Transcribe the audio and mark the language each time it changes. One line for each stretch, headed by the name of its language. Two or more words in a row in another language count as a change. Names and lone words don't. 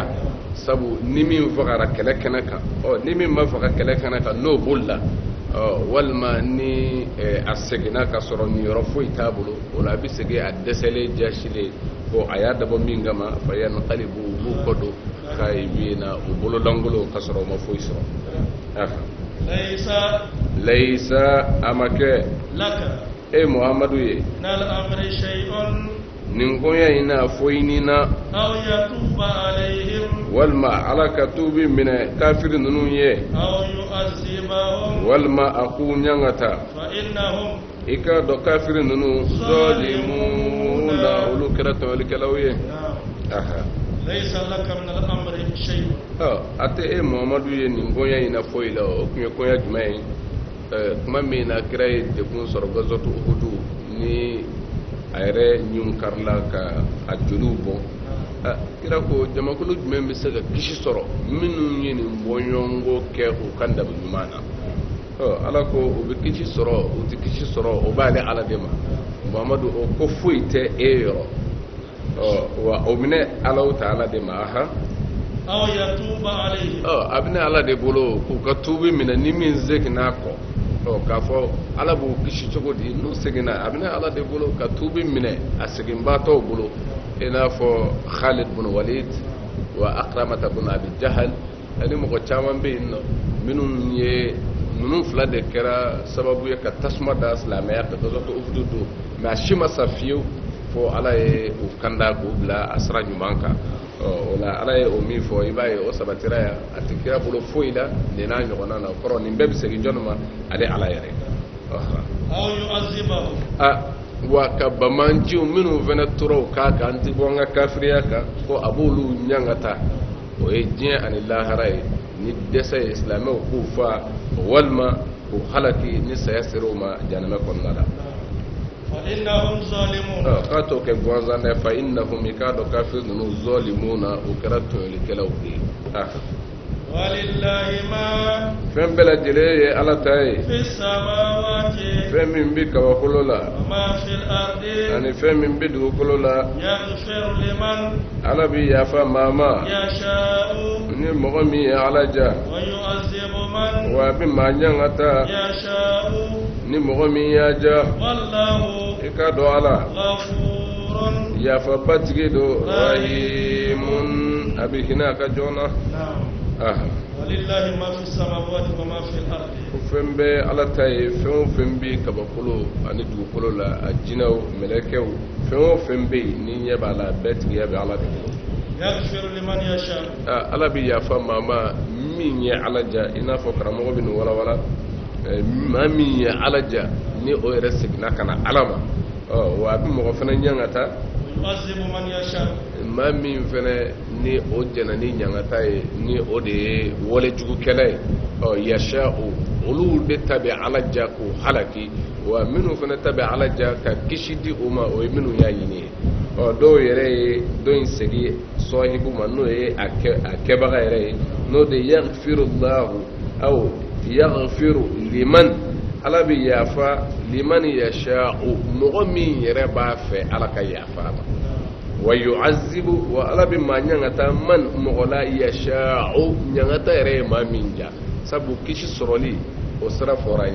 Bambara: sabu ni min fagara kɛlɛ kɛnɛ kan ni min ma faga kɛlɛ kɛnɛ kan n'o bolila walima ni a seginna ka sɔrɔ niyɔrɔ foyi t'a bolo o la a bɛ segin a dɛsɛlen jasilen ko a y'a dabɔ min kama
Arabic: فينقلبوا
Bambara: u b'u kɔ don khaibina u bololangolo ka sɔrɔ u ma foyi sɔrɔ laysa a ma kɛ
Arabic: لك
Bambara: e muhamadu ye
Arabic: من الأمر شيء
Bambara: nin koɲɛ in na foyi nin na
Arabic: أو يتوب عليهم
Bambara: walima ala ka tuubi minɛ kafiri ninnu ye
Arabic: أو يعذبهم
Bambara: walima a k'u ɲangata
Arabic: فإنهم
Bambara: i k'a dɔn kafiri ninnu zɔlimuna olu kɛra tɔɲɔlikɛlaw ye
Arabic: ليس لك من الأمر شيء
Bambara: a tɛ e muhamadu ye nin koɲɛ in na foyi la o tun ye koɲɛ jumɛn ye tuma min na kira ye dekun sɔrɔ gazɔtu uhudu ni a yɛrɛ ɲun karila ka a joliw bɔ kira ko jamakulu jumɛn bɛ se ka kisi sɔrɔ minnu ye nin bɔɲɔgɔnko kɛ u ka dabi ɲuman na ala ko u bɛ kisi sɔrɔ u tɛ kisi sɔrɔ o b'ale ala de ma muhamadu o ko foyi tɛ e yɔrɔ wa o bɛnɛ alaw ta ala de ma
Arabic: أو يتوب عليهم
Bambara: a bɛnɛ ala de bolo k'u ka tuubi minɛ ni min seginna kɔ k'a fɔ ala b'u kisi cogo di n'u seginna a bɛnɛ ala de bolo ka tuubi minɛ a seginbaatɔw bolo i n'a fɔ Khalid bin Walid wa Akramata bin Abi Jahal ani mɔgɔ caman bɛ yen nɔ minnu ye ninnu fila de kɛra sababu ye ka tasuma da silamɛya ka gazɔtu uhudu don mais a si ma sa fiyewu fo ala ye u kanda k'u bila a sira ɲuman kan o la ala ye o min fɔ i b'a ye o sabatira ya a tɛ kira bolo foyi la nin n'a ɲɔgɔnna na kɔrɔ nin bɛɛ bɛ segin jɔnni ma ale ala yɛrɛ
Arabic: أو يعذبهم
Bambara: wa ka bamanjiw minnu fana tora o k'a kan an tɛ bɔ an ka kafiriya kan ko a b'olu ɲangata o ye diɲɛ ani lahara ye ni dɛsɛ ye silamɛw k'u fa walima k'u halaki ni saya sera o ma jahanama kɔnɔna la.
Arabic: فإنهم ظالمون
Bambara: k'a t'o kɛ gansan dɛ
Arabic: فإنهم
Bambara: i k'a dɔn kafiri ninnu zalimuna o kɛra tɔɲɔlikɛlaw de ye.
Arabic: ولله ما
Bambara: fɛn bɛɛ lajɛlen ye ala ta ye.
Arabic: في السماوات
Bambara: fɛn min bɛ kabakolo la
Arabic: وما في الأرض
Bambara: ani fɛn min bɛ dugukolo la
Arabic: يغفر لمن
Bambara: ala bɛ yafa maa ma
Arabic: يشاء
Bambara: ni mɔgɔ min ye ala ja
Arabic: ويعذب من
Bambara: wa a bɛ maa ɲangata
Arabic: يشاء
Bambara: ni mɔgɔ min y'a ja.
Arabic: والله
Bambara: i k'a dɔn ala
Arabic: غفور
Bambara: yafabatigi do rahimun a bɛ hinɛ a ka jɔn na.
Arabic: نعم ولله ما في السماوات وما في الأرض
Bambara: fɛn bɛ ala ta ye fɛn o fɛn bɛ kabakolo ani dugukolo la a jinɛw mɛlɛkɛw fɛn o fɛn bɛ yen ni ɲɛ b'a la bɛɛ tigiya bɛ ala de bolo.
Arabic: يغفر لمن يشاء
Bambara: ala bɛ yafa maa ma min ye ala ja i n'a fɔ karamɔgɔ bɛ nin walawala maa min ye ala ja ni o yɛrɛ seginna ka na ala ma wa a bɛ mɔgɔ fana ɲangata.
Arabic: يعذب من يشاء
Bambara: maa min fana ni o jɛna ni ɲangata ye ni o de ye walejugukɛla ye yasha'u olu de ta bɛ ala ja k'u halaki wa minnu fana ta bɛ ala ja ka kisi di o ma o ye minnu y'a ɲini ye. dɔw yɛrɛ ye dɔ in segi sɔhibu ma n'o ye a kɛbaga yɛrɛ ye n'o de
Arabic: يغفر الله أو يغفر لمن
Bambara: ala bɛ yafa
Arabic: لمن يشاء
Bambara: mɔgɔ min yɛrɛ b'a fɛ ala ka yafa ma.
Arabic: ويعذب
Bambara: wa ala bɛ maa ɲangata man mɔgɔ la yasha'u ɲangata yɛrɛ ye maa min ja sabu kisi sɔrɔli o sira fɔra an